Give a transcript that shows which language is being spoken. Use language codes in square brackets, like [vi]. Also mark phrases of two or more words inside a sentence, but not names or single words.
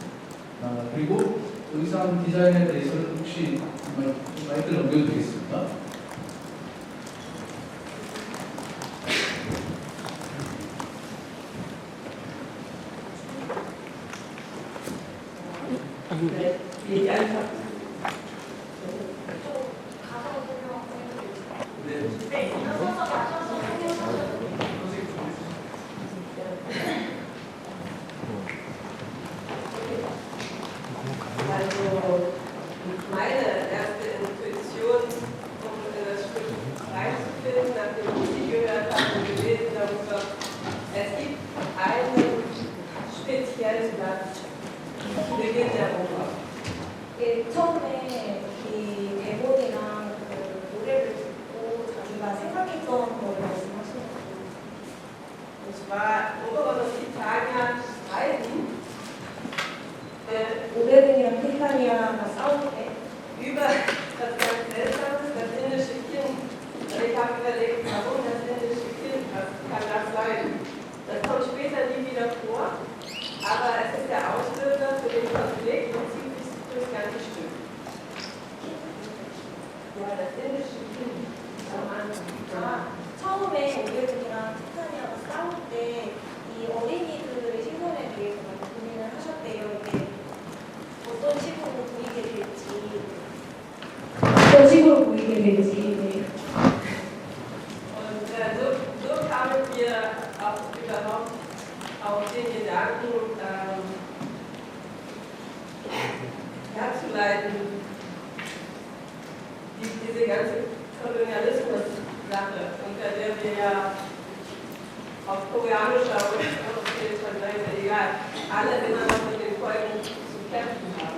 [ko] 그리고 의상 디자인에 대해서는 혹시 마이크를 넘겨도 되겠습니까? 네, 얘기하자. [de] Also meine erste Intuition, um in das Stück reinzufinden, nachdem ich sie gehört habe und gelesen darüber, es gibt einen speziellen Platz zu Beginn der Oper. [ko] 처음에 이 대본이랑 그 노래를 듣고 자기가 생각했던 거를 말씀하시는 거예요. [de] Und zwar Oberon und Titania streiten [ko] 오베른이랑 티타니아가 싸울 때 [de] über das ganz Seltsame, das indische Kind. Und ich habe überlegt, warum das indische Kind, was kann das sein? Das kommt später nie wieder vor, aber es ist der Auslöser für den Konflikt und zieht sich durch das ganze Stück. Ja, das indische Kind am Anfang. [ko] 처음에 오베른이랑 티타니아가 싸울 때 이 어린이들의 신선에 대해서 많이 고민을 하셨대요. 이게 어떤 식으로 보이게 될지. 네. [de] Und so kamen wir auch überhaupt auf den Gedanken, herzuleiten, diese ganze Kolonialismus-Sache, unter der wir ja auf koreanischer oder europäischer Seite, egal, alle immer noch mit den Folgen zu kämpfen haben.